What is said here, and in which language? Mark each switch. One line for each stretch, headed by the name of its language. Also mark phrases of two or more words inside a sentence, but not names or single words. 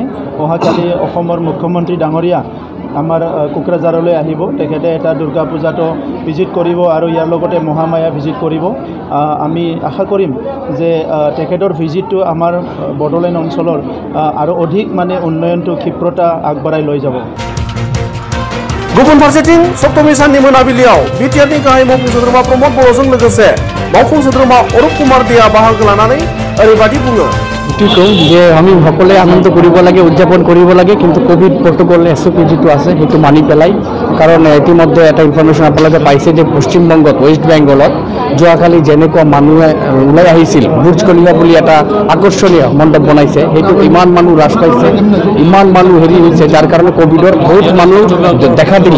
Assamese: অহাকালি অসমৰ মুখ্যমন্ত্ৰী ডাঙৰীয়া আমাৰ কোকৰাঝাৰলৈ আহিব, তেখেতে এটা দুৰ্গা পূজাটো ভিজিট কৰিব আৰু ইয়াৰ লগতে মহামায়া ভিজিট কৰিব। আমি আশা কৰিম যে তেখেতৰ ভিজিটটো আমাৰ বডলেণ্ড অঞ্চলৰ আৰু অধিক মানে উন্নয়নটো ক্ষিপ্ৰতা আগবঢ়াই লৈ যাব।
Bodo: गुबुन फारसेथिं सप्तमी साननि मोनाबिलियाव बिटिआरनि गाहाय मावफुं सोद्रोमा प्रमद बर'जों लोगोसे मावफुं सोद्रोमा अरुप कुमार देआ बाहागो लानानै ओरैबायदि बुङो।
Assamese: যে আমি সকলোৱে আনন্দ কৰিব লাগে, উদযাপন কৰিব লাগে, কিন্তু
English: covid protocol SOP
Assamese: যিটো আছে সেইটো মানি পেলাই। কাৰণ ইতিমধ্যে এটা ইনফৰমেশ্যন আপোনালোকে পাইছে যে পশ্চিমবংগত ৱেষ্ট বেংগলত যোৱাকালি যেনেকুৱা মানুহে ওলাই আহিছিল, বুৰ্জ খলিফা বুলি এটা আকৰ্ষণীয় মণ্ডপ বনাইছে, সেইটো ইমান মানুহ হ্ৰাস পাইছে, ইমান মানুহ হেৰি হৈছে, যাৰ কাৰণে কোভিডৰ বহুত মানুহ দেখা দিলে।